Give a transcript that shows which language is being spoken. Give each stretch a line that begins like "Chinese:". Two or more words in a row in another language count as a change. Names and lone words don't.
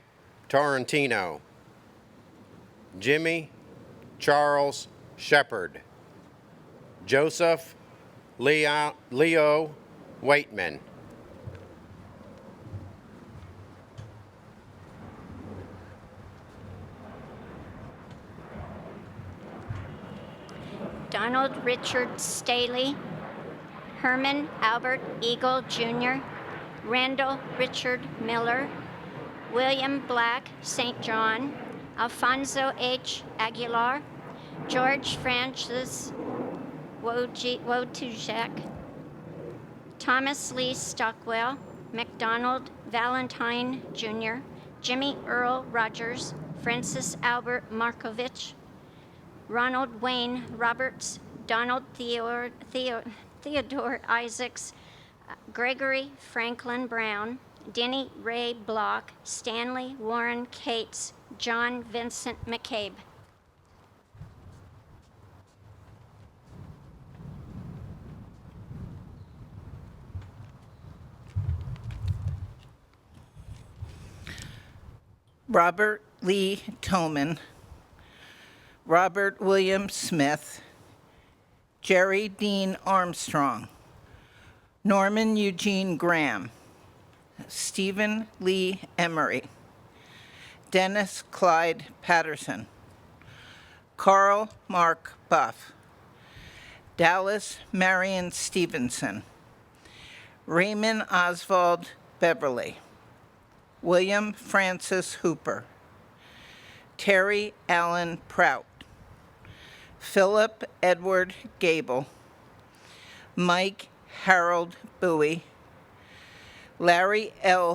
English: Torrentino, Jimmy Charles Shepard, Joseph Leo Waitman, Donald Richard Staley, Herman Albert Eagle Jr., Randall Richard Miller, William Black St. John, Alfonso H. Aguilar, George Francis Wojciech, Thomas Lee Stockwell, McDonald Valentine Jr., Jimmy Earl Rogers, Francis Albert Markovich, Ronald Wayne Roberts, Donald Theodore Isaacs, Gregory Franklin Brown, Denny Ray Block, Stanley Warren Cates, John Vincent McCabe. Robert Lee Tillman, Robert William Smith, Jerry Dean Armstrong, Norman Eugene Graham, Stephen Lee Emery, Dennis Clyde Patterson, Carl Mark Buff, Dallas Marion Stevenson, Raymond Oswald Beverly, William Francis Hooper, Terry Allen Prout, Philip Edward Gable, Mike Harold Bowie, Larry L.